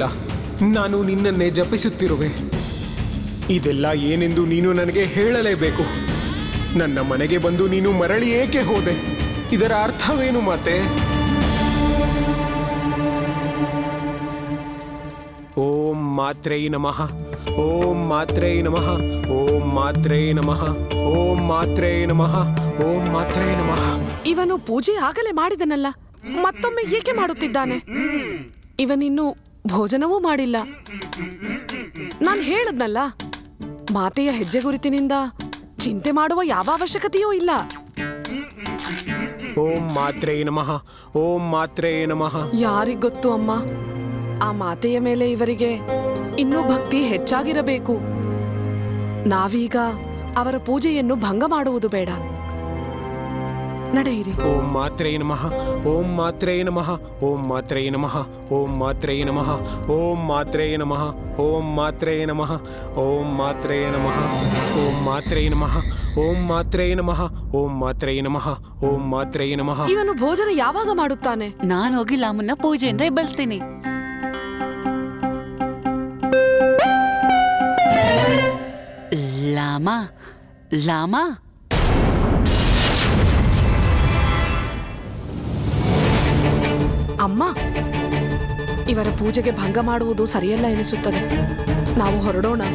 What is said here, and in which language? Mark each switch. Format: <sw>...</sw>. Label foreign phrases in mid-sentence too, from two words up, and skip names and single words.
<kn>ನಾನು ನಿನ್ನನ್ನೇ ಜಪಿಸುತ್ತಿರುವೆ. ಇದೆಲ್ಲ ಏನೆಂದು ನೀನು ನನಗೆ ಹೇಳಲೇಬೇಕು. ನನ್ನ ಮನೆಗೆ ಬಂದು ನೀನು ಮರಳಿ ಏಕೆ ಹೋದೆ? ಇದರ ಅರ್ಥವೇನು ಮಾತೆ?</kn> <sa>ಓಂ ಮಾತ್ರೈ ನಮಃ, ಓಂ ಮಾತ್ರೈ ನಮಃ, ಓಂ ಮಾತ್ರೈ ನಮಃ, ಓಂ ಮಾತ್ರೈ ನಮಃ, ಓಂ ಮಾತ್ರೈ ನಮಃ.</sa> <kn>ಇವನು ಪೂಜೆ ಆಗಲೇ ಮಾಡಿದನಲ್ಲ, ಮತ್ತೊಮ್ಮೆ ಏಕೆ ಮಾಡುತ್ತಿದ್ದಾನೆ? ಇವನಿನ್ನು ಭೋಜನವೂ ಮಾಡಿಲ್ಲ. ನಾನು ಹೇಳದ್ನಲ್ಲ, ಮಾತೆಯ ಹೆಜ್ಜೆ ಗುರುತಿನಿಂದ ಚಿಂತೆ ಮಾಡುವ ಯಾವ ಅವಶ್ಯಕತೆಯೂ ಇಲ್ಲ.</kn> <sa>ಓಂ ಮಾತ್ರೇ ನಮಃ, ಓಂ ಮಾತ್ರೇ ನಮಃ.</sa> <kn>ಯಾರಿಗೊತ್ತು ಅಮ್ಮ, ಆ ಮಾತೆಯ ಮೇಲೆ ಇವರಿಗೆ ಇನ್ನೂ ಭಕ್ತಿ ಹೆಚ್ಚಾಗಿರಬೇಕು. ನಾವೀಗ ಅವರ ಪೂಜೆಯನ್ನು ಭಂಗ ಮಾಡುವುದು ಬೇಡ. ನಡೆಯಿರಿ.</kn> <sa>ಓಂ ಮಾತ್ರೇ ನಮಃ, ಓಂ ಮಾತ್ರೇ ನಮಃ, ಓಂ ಮಾತ್ರೇ ನಮಃ, ಓಂ ಮಾತ್ರೇ ನಮಃ, ಓಂ ಮಾತ್ರೇ ನಮಃ, ಓಂ ಮಾತ್ರೇ ನಮಃ, ಓಂ ಮಾತ್ರೇ ನಮಃ, ಓಂ ಮಾತ್ರೇ ನಮಃ, ಓಂ ಮಾತ್ರೇ ನಮಃ, ಓಂ ಮಾತ್ರೇ ನಮಃ, ಓಂ ಮಾತ್ರೇ ನಮಃ.</sa> <kn>ಇವನು ಭೋಜನ ಯಾವಾಗ ಮಾಡುತ್ತಾನೆ? ನಾನು ಹೋಗಿ ಲಾಮನ್ನ ಪೂಜೆಯಿಂದ ಎಬ್ಬಳಿಸ್ತೀನಿ. ಲಾಮ ಲಾಮ ಅಮ್ಮ, ಇವರ ಪೂಜೆಗೆ ಭಂಗ ಮಾಡುವುದು ಸರಿಯಲ್ಲ ಎನಿಸುತ್ತದೆ.</kn>